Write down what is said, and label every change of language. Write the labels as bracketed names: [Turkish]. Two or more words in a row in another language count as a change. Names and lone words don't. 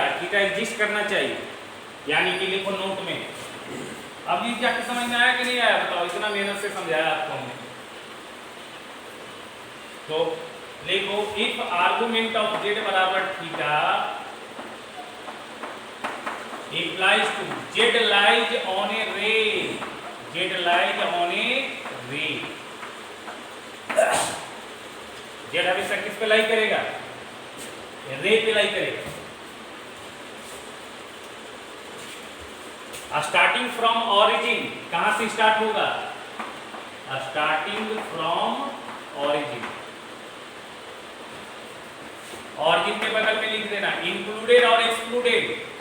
[English] theta exist [Hindi] करना चाहिए, यानी कि लिखो नोट में। अब ये जाके समझ में आया कि नहीं आया? बताओ, इतना मेहनत से समझाया आपको हमने। तो लिखो, [English] if argument of z बराबर theta implies to z lies on a ray, z lies on a ray। [Hindi] z हमेशा किस पे लाई करेगा? [English] ray pe lie [Hindi] करेगा। [English] starting from origin, [Hindi] कहां से [English] start होगा? starting from origin, [Hindi] ऑरिजिन के बगल में लिख देना इंक्लूडेड और एक्सक्लूडेड।